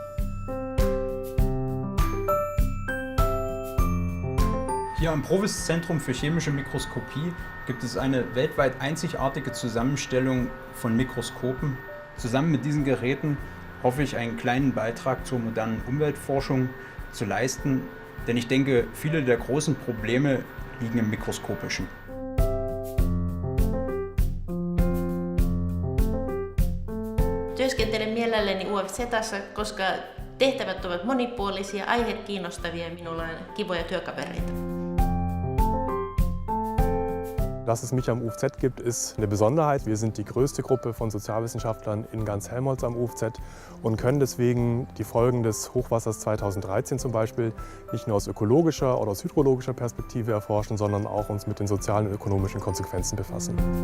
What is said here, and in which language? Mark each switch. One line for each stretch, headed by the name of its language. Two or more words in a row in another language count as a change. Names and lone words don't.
German: Hier am Provis-Zentrum für chemische Mikroskopie gibt es eine weltweit einzigartige Zusammenstellung von Mikroskopen. Zusammen mit diesen Geräten hoffe ich, einen kleinen Beitrag zur modernen Umweltforschung zu leisten, denn ich denke, viele der großen Probleme liegen im Mikroskopischen.
Finnish: Työskentelen mielelläni UFZ:ssä, koska tehtävät ovat monipuolisia, aiheet kiinnostavia ja minulla on kivoja työkavereita.
German: Dass es mich am UFZ gibt, ist eine Besonderheit. Wir sind die größte Gruppe von Sozialwissenschaftlern in ganz Helmholtz am UFZ und können deswegen die Folgen des Hochwassers 2013 zum Beispiel nicht nur aus ökologischer oder aus hydrologischer Perspektive erforschen, sondern auch uns mit den sozialen und ökonomischen Konsequenzen befassen.